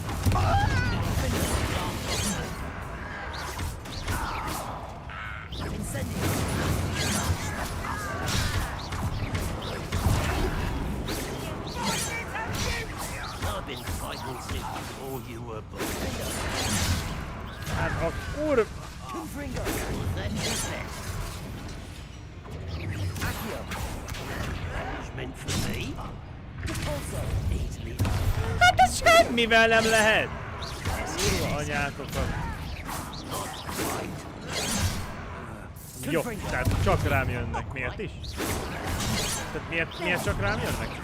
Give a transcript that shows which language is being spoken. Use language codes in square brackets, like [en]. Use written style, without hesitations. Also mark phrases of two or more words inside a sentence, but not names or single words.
[en] I've been fighting since before you were born. [hu] Hát a kur... [en] Was that your best? That was meant for me. Easily. [hu] Hát ez semmivel nem lehet! Kurva anyátokat. Jó, tehát csak rám jönnek. Miért is? Tehát miért csak rám jönnek?